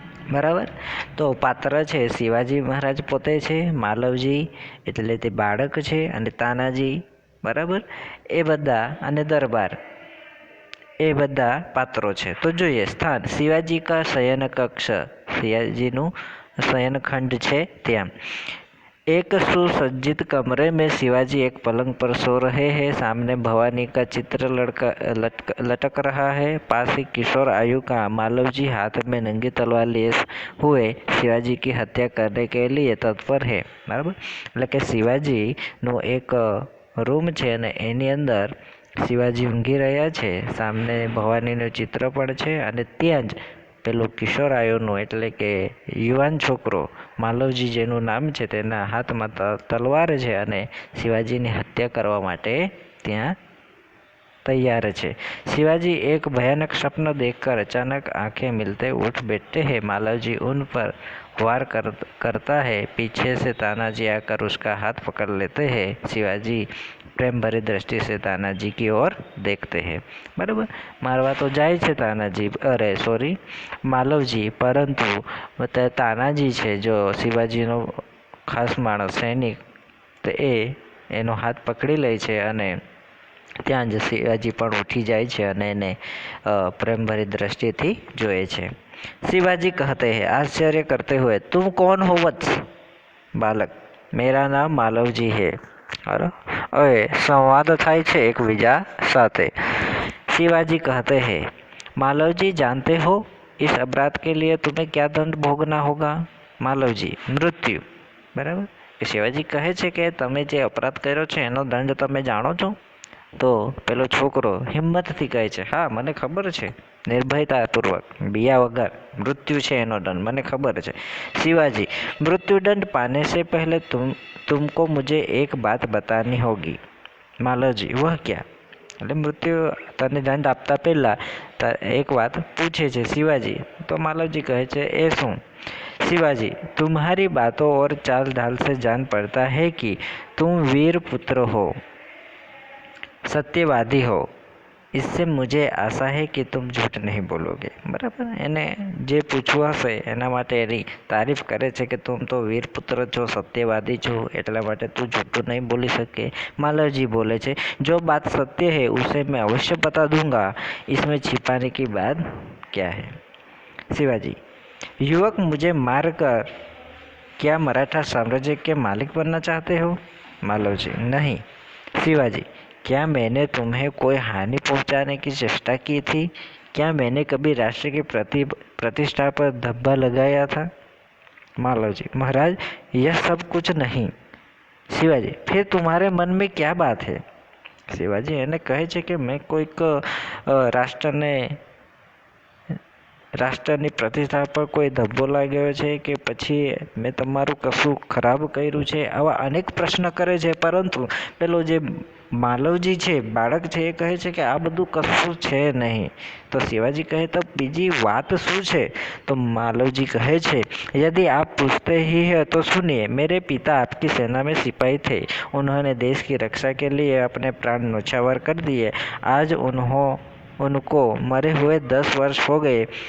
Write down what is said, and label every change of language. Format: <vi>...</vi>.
<gu>બરાબર, તો પાત્ર છે શિવાજી મહારાજ પોતે છે, માલવજી એટલે તે બાળક છે, અને તાનાજી, બરાબર, એ બધા, અને દરબાર, એ બધા પાત્રો છે. તો જોઈએ સ્થાન.</gu> <hi>શિવાજી કા શયન કક્ષ,</hi> <gu>શિવાજીનું શયનખંડ છે ત્યાં.</gu> <hi>एक सुसज्जित कमरे में शिवाजी एक पलंग पर सो रहे हैं. सामने भवानी का चित्र लटक रहा है. पास ही किशोर आयु का मालवजी हाथ में नंगी तलवार लिए हुए शिवाजी की हत्या करने के लिए तत्पर है.</hi> <gu>बराबर, એટલે કે શિવાજીનો એક રૂમ છે અને એની અંદર શિવાજી ઊંઘી રહ્યા છે. સામને ભવાનીનું ચિત્ર પણ છે અને ત્યાં જ પેલું કિશોરાયુનું એટલે કે યુવાન છોકરો માલવજી જેનું નામ છે, તેના હાથમાં તલવાર છે અને શિવાજીની હત્યા કરવા માટે ત્યાં</gu> <hi>तैयार है. शिवाजी एक भयानक स्वप्न देखकर अचानक आंखें मिलते उठ बैठते हैं. मालवजी उन पर वार करता है. पीछे से तानाजी आकर उसका हाथ पकड़ लेते हैं. शिवाजी प्रेम भरी दृष्टि से तानाजी की ओर देखते हैं. बराबर, मारवा तो जाए</hi> <gu>છે તાનાજી, અરે સોરી માલવજી, પરંતુ તાનાજી છે જો શિવાજીનો ખાસ માણસ સૈનિક, તો એનો હાથ પકડી લે છે અને ત્યાં જ શિવાજી પણ ઉઠી જાય છે અને એને પ્રેમભરી દ્રષ્ટિથી જોએ છે.</gu> <hi>शिवाजी कहते हैं आश्चर्य करते हुए, तुम कौन हो वत्स? बालक, मेरा नाम मालवजी है.</hi> <gu>હવે સંવાદ થાય છે એકબીજા સાથે.</gu> <hi>शिवाजी कहते हैं, मालवजी जानते हो इस अपराध के लिए तुम्हें क्या दंड भोगना होगा? मालवजी, मृत्यु.</hi> <gu>બરાબર, શિવાજી કહે છે કે તમે જે અપરાધ કર્યો છે એનો દંડ તમે જાણો છો? તો પેલો છોકરો હિંમતથી કહે છે, હા મને ખબર છે, નિર્ભયતાપૂર્વક, बिया वगैर मृत्यु છે એનો દંડ, મને ખબર છે.</gu> <hi>शिवाजी, मृत्यु दंड पाने से पहले तुमको मुझे एक बात बतानी होगी. मालवजी, वह क्या?</hi> <gu>એટલે મૃત્યુ તને દંડ આપતા પહેલા એક વાત પૂછે છે શિવાજી. તો માલવજી કહે છે, એ શું?</gu> <hi>शिवाजी, तुम्हारी बातों और चाल ढाल से जान पड़ता है कि तुम वीर पुत्र हो, सत्यवादी हो. इससे मुझे आशा है कि तुम झूठ नहीं बोलोगे.</hi> <gu>બરાબર, એને જે પૂછવું હશે એના માટે એની તારીફ કરે છે કે તુમ તો વીર પુત્ર છો, સત્યવાદી છો, એટલા માટે તું</gu> <hi>झूठું नहीं बोली सके. मालवजी बोले छे, जो बात सत्य है उसे मैं अवश्य बता दूंगा. इसमें छिपाने की बात क्या है? शिवाजी, युवक, मुझे मार कर क्या मराठा साम्राज्य के मालिक बनना चाहते हो? मालवजी, नहीं. शिवाजी, क्या मैंने तुम्हें कोई हानि पहुंचाने की चेष्टा की थी? क्या मैंने कभी राष्ट्र की प्रतिष्ठा पर धब्बा लगाया था? मालवजी, महाराज यह सब कुछ नहीं. शिवाजी, फिर तुम्हारे मन में क्या बात है?</hi> <gu>શિવાજી એને કહે છે કે મેં કોઈક રાષ્ટ્રને રાષ્ટ્રની પ્રતિષ્ઠા પર કોઈ ધબ્બો લાગ્યો છે કે પછી મેં તમારું કશું ખરાબ કર્યું છે? આવા અનેક પ્રશ્ન કરે છે. પરંતુ પેલો જે માલવજી છે, બાળક છે, એ કહે છે કે આ બધું કશું છે નહીં. તો શિવાજી કહે તો બીજી વાત શું છે?</gu> <hi>તો मालवजी कहे छे, यदि आप पूछते ही हैं तो सुनिए। मेरे पिता आपकी सेना में सिपाही थे। उन्होंने देश की रक्षा के लिए अपने प्राण न्यौछावर कर दिए। आज उनको मरे हुए 10 वर्ष हो गए।</hi>